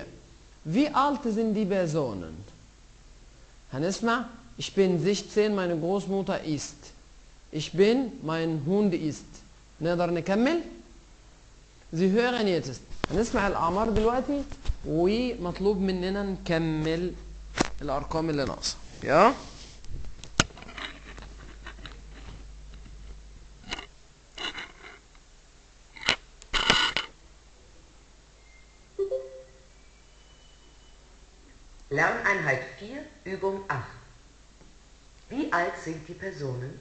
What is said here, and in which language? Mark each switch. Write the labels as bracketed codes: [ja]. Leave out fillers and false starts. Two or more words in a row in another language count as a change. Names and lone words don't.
[de] Wie alt sind die Personen? [ar] هنسمع [de] ich bin 16 meine Großmutter ist. Ich bin mein Hund ist. [ar] نقدر نكمل؟ [de] Sie hören jetzt. [ar] هنسمع الأعمار دلوقتي ومطلوب مننا نكمل الأرقام اللي ناقصة. يا [de] Lerneinheit 4, Übung 8. Wie alt sind die Personen?